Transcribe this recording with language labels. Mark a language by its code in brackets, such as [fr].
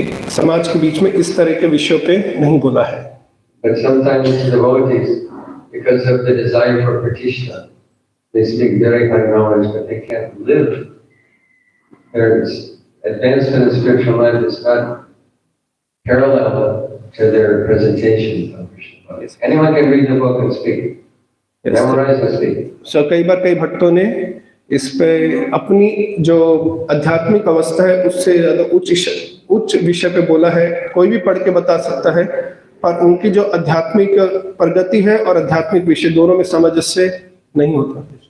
[hi] समाज के बीच में इस तरह के विषयों पे नहीं बोला है। [en] But sometimes devotees, because of the desire for pratishtha, they speak very high knowledge, but they can't live. Their advancement in spiritual life is not parallel to their presentation of Krishna. Yes. Anyone can read the book and speak. Yes. Memorize and speak. [hi] So कई बार कई भक्तों ने इस पे अपनी जो आध्यात्मिक अवस्था है उससे ज्यादा उच्च विषय पे बोला है। कोई भी पढ़ के बता सकता है, पर उनकी जो आध्यात्मिक प्रगति है और आध्यात्मिक विषय दोनों में सामंजस्य नहीं होता।